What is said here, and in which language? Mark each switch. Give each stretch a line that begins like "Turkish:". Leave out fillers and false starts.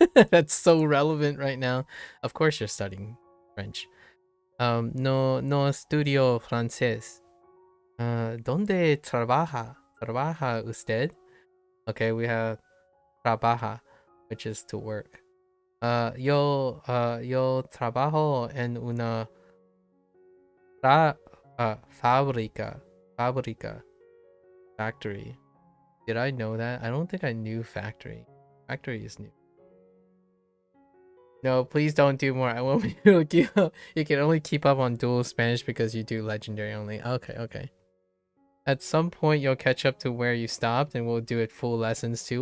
English: That's so relevant right now. Of course you're studying French.
Spanish: No estudio francés. ¿Dónde trabaja?
English: ¿Trabaja usted? Okay, we have trabaja, which is to work.
Spanish: Yo trabajo en una fábrica.
English: Factory. Did I know that? I don't think I knew factory. Factory is new. No, please don't do more. I won't be able to keep up. You can only keep up on dual Spanish because you do legendary only. Okay. At some point, you'll catch up to where you stopped, and we'll do it full lessons too.